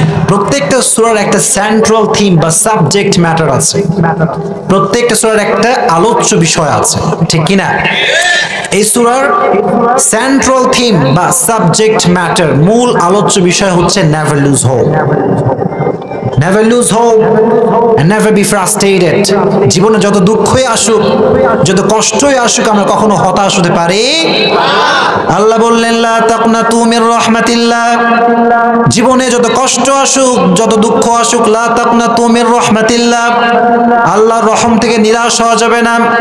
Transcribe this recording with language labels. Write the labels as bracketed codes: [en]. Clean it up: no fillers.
[bn] প্রত্যেকটা সূরার একটা সেন্ট্রাল থিম বা সাবজেক্ট ম্যাটার আছে, প্রত্যেকটা সূরার একটা আলোচ্য বিষয় আছে, ঠিক কিনা? এই সূরার সেন্ট্রাল থিম বা সাবজেক্ট ম্যাটার, মূল আলোচ্য বিষয় হচ্ছে [en] Never lose hope. Never lose hope and never be frustrated. [bn] জীবনে যত দুঃখই আসুক, যত কষ্টই আসুক, আমরা কখনো হতাশ হতে পারি। আল্লাহ বললেন, [ar] লা তাকনাতু মির রাহমাতিল্লাহ। [bn] জীবনে যত কষ্ট আসুক, যত দুঃখ আসুক, লা তাকনাতু মির রাহমাতিল্লাহ, আল্লাহর রহম থেকে নিরাশ হওয়া যাবে না।